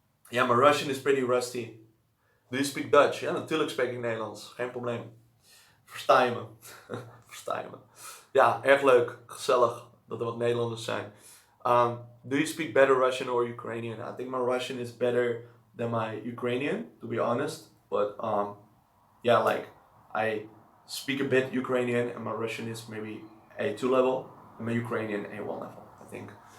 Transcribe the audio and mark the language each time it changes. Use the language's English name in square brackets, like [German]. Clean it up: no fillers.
[English] Yeah, my Russian is pretty rusty. Do you speak Dutch? [Dutch] Ja, natuurlijk spreek ik Nederlands, geen probleem. Versta je me? Ja, erg leuk, gezellig dat er wat Nederlanders zijn. [English] Do you speak better Russian or Ukrainian? I think my Russian is better than my Ukrainian, to be honest. But I speak a bit Ukrainian, and my Russian is maybe A2 level, and my Ukrainian A1 level, I think.